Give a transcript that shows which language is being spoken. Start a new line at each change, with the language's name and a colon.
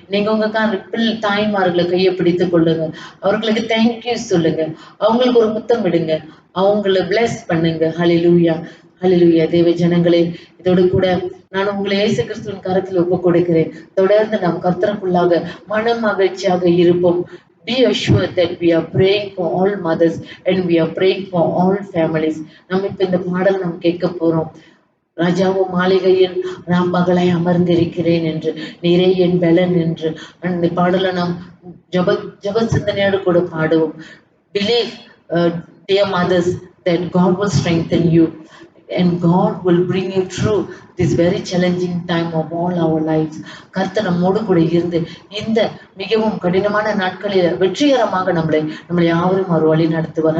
Tamil: நீங்க உங்க தாய்மார்களை கையை பிடித்து கொள்ளுங்க, அவர்களுக்கு தேங்க்யூ சொல்லுங்க, அவங்களுக்கு ஒரு முத்தம் விடுங்க, அவங்கள பிளஸ் பண்ணுங்க. ஹல்லேலூயா, ஹல்லேலூயா. தேவ ஜனங்களே, இதோடு கூட நான் உங்களை இயேசு கிறிஸ்துவின் கரத்தில் ஒப்பு கொடுக்கிறேன். தொடர்ந்து நாம் கர்த்தருக்குள்ளாக மன மகிழ்ச்சியாக இருப்போம்.
English: Be assured that we are praying for all mothers and we are praying for all families.
Tamil: நம்ம இப்ப இந்த பாடல் நாம் கேட்க போறோம். ராஜாவும் மாளிகையில் நான் பகலாய் அமர்ந்திருக்கிறேன் என்று, நீரே என் பலன் என்று அந்த பாடலை நாம் ஜப சிந்தனையோடு கூட பாடுவோம்.
English: Believe, dear mothers, that God will strengthen you and God will bring you through this very challenging time of all our lives.
Tamil: கர்த்தர் நம்மோடு கூட இருந்து இந்த மிகவும் கடினமான நாட்களில் வெற்றிகரமாக நம்மளை யாவரும் ஒரு வழி நடத்துவார்.